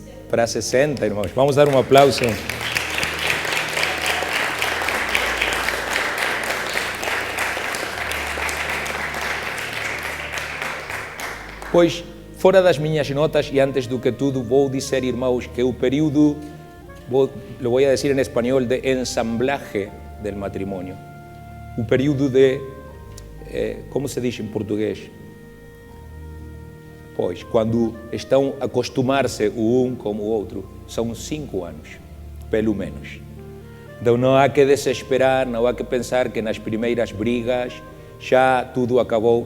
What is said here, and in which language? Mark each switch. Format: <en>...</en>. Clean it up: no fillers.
<pt>Para 60, irmãos. Vamos dar um aplauso. Pois, fora das minhas notas, e antes do que tudo, vou dizer, irmãos, que o período</pt> <es>lo voy a decir en español, de ensamblaje del matrimonio. Un período de,</es> <pt>como se diz em português? Pois, quando estão a acostumar-se um com o outro, são 5 anos, pelo menos. Então não há que desesperar, não há que pensar que nas primeiras brigas já tudo acabou.</pt>